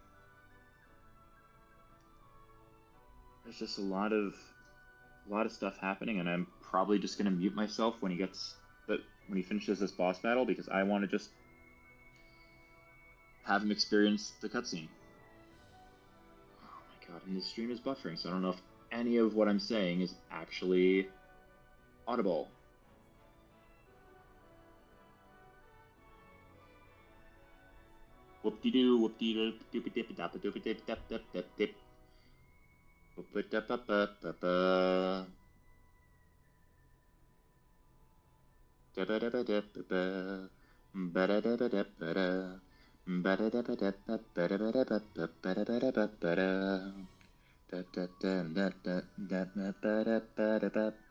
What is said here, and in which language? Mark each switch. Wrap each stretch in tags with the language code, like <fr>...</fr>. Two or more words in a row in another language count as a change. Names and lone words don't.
<en>There's just a lot of stuff happening, and I'm probably just gonna mute myself when he finishes this boss battle because I want to just have him experience the cutscene. Oh my god, and the stream is buffering, so I don't know if any of what I'm saying is actually audible. Whoop-de-doo, whoop-de-doo, doopy-dip-a-dop-a-doopy-dip-dip-dip-dip-dip. Whoop-a-dip-a-ba-ba-ba. Da-ba-da-ba-dip-a-ba. Ba-da-da-ba-dip-a-da. Ba-da-da-ba-dip-a-ba-da-ba-da-ba-ba-da-ba-da-ba-da. Da-da-da-da-da-da-da-ba-da-ba-da-ba.</en>